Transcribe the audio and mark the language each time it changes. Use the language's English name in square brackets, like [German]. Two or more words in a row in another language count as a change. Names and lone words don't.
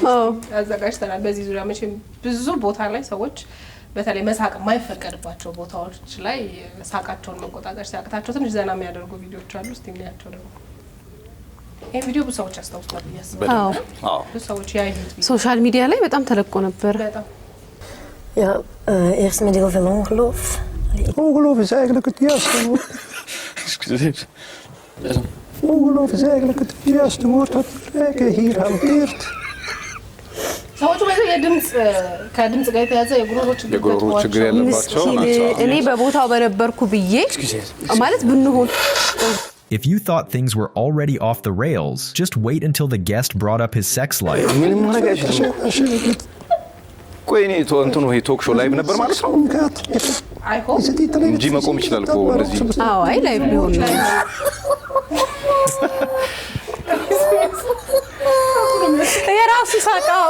[Amharic] አዘጋጅተናል። በዚህ ዙሪያ መቼም ብዙ ቦታ ላይ ሰዎች በተለይ መሳቅ የማይፈቀድባቸው ቦታዎች ላይ ሳቃቸውን መቆጣጠር ሲያቅታቸው ትንሽ ዘና የሚያደርጉ ቪዲዮዎች አሉ። እስቲ እናያቸው ደግሞ ይሄ ቪዲዮ ብዙ ሰዎች ያስታውሳሉ ያስባሉ። ብዙ ሰዎች ያዩት [English] social media [Amharic] ላይ በጣም ተለቆ ነበር። በጣም [Dutch] Ja, eerst met over ongeloof. Ongeloof is eigenlijk het juiste woord. Excuseer. ongelooflijk is eigenlijk het juiste woord wat Rijke hier hanteert. [Amharic] ሰዎቹ የድምጽ ከድምጽ ጋር የተያዘ የጉሮሮ ችግር ያለባቸው ናቸው። እኔ በቦታው በነበርኩ ብዬ ማለት ብንሆን [English] If you thought things were already off the rails, just wait until the guest brought up his sex life. [Amharic] ምንም ማድረግ አይችልም። ቆይ እኔ እንትኑ ይሄ [English] talk show live [Amharic] ነበር ማለት ነው እንጂ መቆም ይችላል እኮ እንደዚህ። አዎ አይ ላይቭ ቢሆን ነው። የራሱ ሳቃው